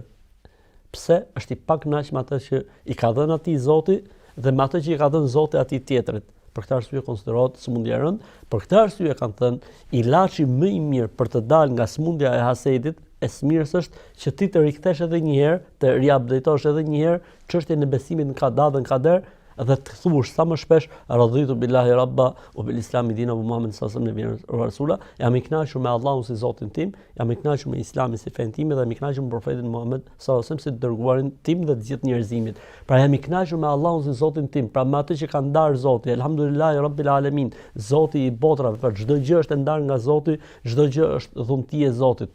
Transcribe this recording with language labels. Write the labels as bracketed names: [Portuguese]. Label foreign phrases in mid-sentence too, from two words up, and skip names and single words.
[Albanian] Pse është i pakënaqur me atë që i ka dhënë atij Zoti dhe me atë që i ka dhënë Zoti atij tjetrit. Për këtë arsye konsiderohet sëmundje e rëndë. Për këtë arsye kanë thënë ilaçi më i mirë për të dalë nga sëmundja e hasedit, e smirës është që ti të rikthesh edhe një herë, të riupdatetosh edhe një herë çështjen e besimit në qada dhe në kader dhe të thuash sa më shpesh [Arabic] رضيت بالله ربا وبالإسلام دينا وبمحمد صلى الله عليه وسلم رسولا, [Albanian] jam i kënaqur me Allahun si Zotin tim, jam i kënaqur me Islamin si fen tim dhe jam i kënaqur me profetin Muhammed [Arabic] صلى الله عليه وسلم [Albanian] si dërguarin tim dhe të gjithë njerëzimit. Pra jam i kënaqur me Allahun si Zotin tim, pra me atë që ka ndarë Zoti, [Arabic] الحمد لله رب العالمين, [Albanian] Zoti i botrave, për çdo gjë është e ndarë nga Zoti, çdo gjë është dhunti e Zotit.